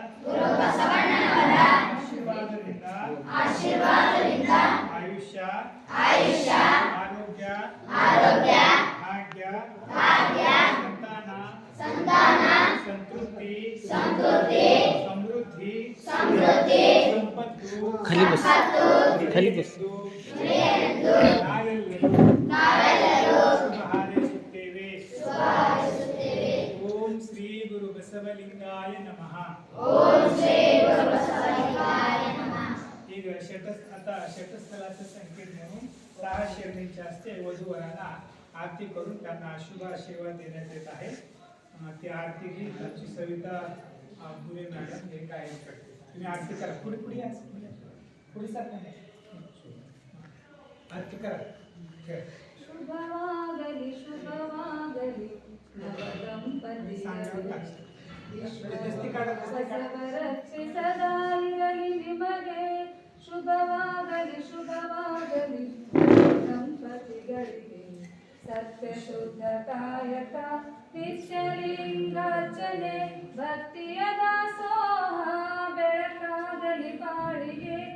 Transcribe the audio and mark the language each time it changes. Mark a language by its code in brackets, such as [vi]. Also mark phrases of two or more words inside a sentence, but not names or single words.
[kn] ಆಶೀರ್ವಾದದಿಂದ ಆಯುಷ್ಯ ಆರೋಗ್ಯ ಭಾಗ್ಯ ಸಂತಾನ ಸಂತೃಪ್ತಿ ಸಮೃದ್ಧಿ ಸಂಪತ್ತು ನಾವೆಲ್ಲರೂ ಶುಭ ಹಾರೈಸುತ್ತೇವೆ. [sa] ಓಂ ಶ್ರೀ ಗುರು ಬಸವಲಿಂಗಾಯ ನಮಃ. [mr] ಈಗ षटस्थलाचं संकेत म्हणून 6 शेरणींच्या हस्ते वधूवरांना आरती करून त्यांना शुभ आशीर्वाद देण्यात येत आहे. ती आरती ही आमची सविता पुरे मॅडम हे गायन करते. तुम्ही आरती करा. पुढे सारखा आरती करा. [kn] ಶುಭವಾಗಲಿ ನವದಂಪತಿ ಬಸವರಕ್ಷೆ ಸದಾ ಇರಲಿ ನಿಮಗೆ. ಶುಭವಾಗಲಿ ದಂಪತಿಗಳಿಗೆ. ಸತ್ಯ ಶುದ್ಧ ಕಾಯಕ ನಿತ್ಯಲಿಂಗಾರ್ಚನೆ ಭಕ್ತಿಯ ದಾಸೋಹ ಬೆಳಕಾಗಲಿ ಬಾಳಿಗೆ.